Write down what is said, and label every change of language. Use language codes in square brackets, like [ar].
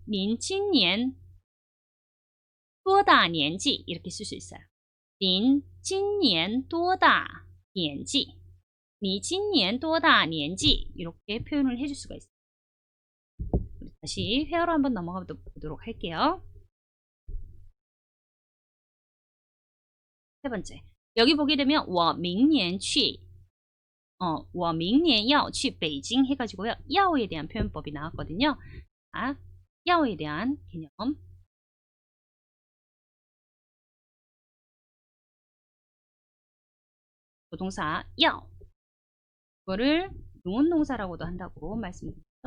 [zh] 您今年多大年纪? [ko] 이렇게 쓸 수 있어요. [zh] 您今年多大年纪? 你今年多大年纪? [ko] 이렇게 표현을 해줄 수가 있어요. 다시 회화로 한번 넘어가 보도록 할게요. 세 번째. 여기 보게 되면 [zh] 我明年去我明年要去北京 [ko] 해가지고요. 야오에 대한 표현법이 나왔거든요. 야오에 대한 개념. 조동사 야오. 이거를 능원동사라고도 한다고 말씀드렸죠.